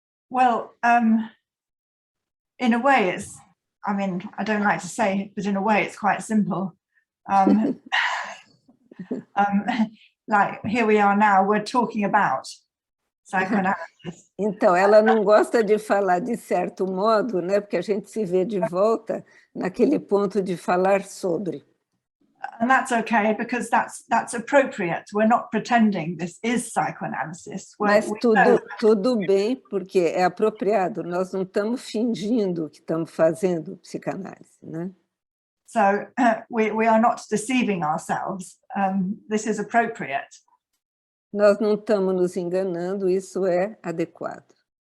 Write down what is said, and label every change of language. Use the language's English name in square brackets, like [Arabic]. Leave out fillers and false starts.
[English] Well, in a way, it's, I mean, I don't like to say it, but in a way, it's quite simple. Like here we are now, we're talking about psychoanalysis. [Portuguese] Então, ela não gosta de falar de certo modo, né? Porque a gente se vê de volta naquele ponto de falar sobre. [English] And that's okay, because that's appropriate. We're not pretending this is psychoanalysis. [Portuguese] Mas tudo bem, porque é apropriado. Nós não estamos fingindo que estamos fazendo psicanálise, né? [English] So we are not deceiving ourselves. This is appropriate. [Portuguese] Nós não estamos nos enganando, isso é adequado.